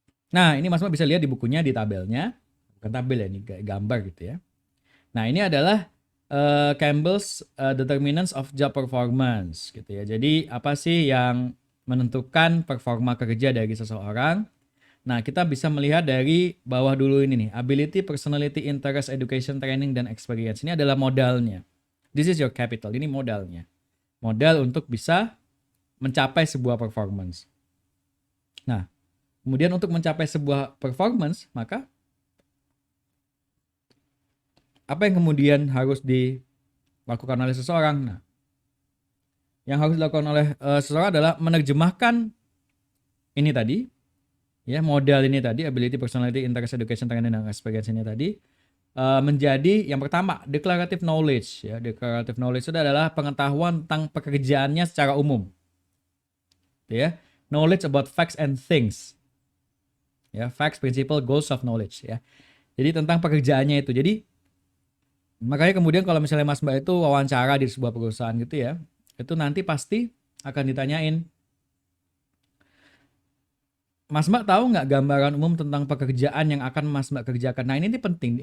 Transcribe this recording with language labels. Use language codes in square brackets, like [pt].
[id] Nah, ini Mas bisa lihat di bukunya, di tabelnya. Bukan tabel ya, ini gambar gitu ya. Nah, ini adalah Campbell's Determinants of Job Performance gitu ya. Jadi, apa sih yang menentukan performa kerja dari seseorang? Nah, kita bisa melihat dari bawah dulu ini nih. [en] Ability, personality, interest, education, training, [id] dan [en] experience. [id] Ini adalah modalnya. [en] This is your capital. [id] Ini modalnya. Modal untuk bisa mencapai sebuah performance. Nah, kemudian untuk mencapai sebuah performance, maka apa yang kemudian harus dilakukan oleh seseorang? Nah, yang harus dilakukan oleh seseorang adalah menerjemahkan ini tadi, ya modal ini tadi, ability, personality, interest, education, training, dan experience ini tadi, menjadi yang pertama declarative knowledge. Ya, declarative knowledge itu adalah pengetahuan tentang pekerjaannya secara umum, ya, [en] knowledge about facts and things. Ya, facts, principle, goals of knowledge ya. [id] Jadi tentang pekerjaannya itu. Jadi makanya kemudian kalau misalnya Mas Mbak itu wawancara di sebuah perusahaan gitu ya, itu nanti pasti akan ditanyain, Mas Mbak tahu nggak gambaran umum tentang pekerjaan yang akan Mas Mbak kerjakan? Nah ini penting.